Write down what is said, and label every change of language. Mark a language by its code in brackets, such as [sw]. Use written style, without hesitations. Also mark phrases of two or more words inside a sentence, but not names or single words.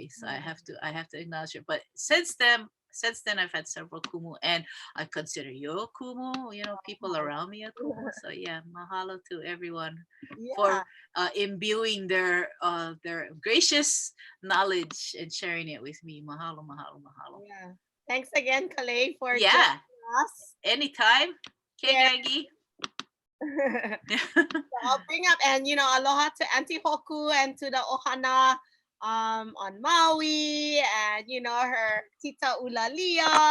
[en] So I have to acknowledge it. But since then, since then I've had several kumu, and I consider you a kumu. You know, people around me a kumu. So yeah, mahalo to everyone Yeah. for imbuing their gracious knowledge and sharing it with me. [haw] Mahalo, mahalo, mahalo. [en] Yeah. Thanks again, Kalei, for Yeah, joining us. anytime. Yeah. Kegagi. So I'll bring up, and aloha to Auntie Hoku and to the Ohana on Maui, and her Tita Ulalia.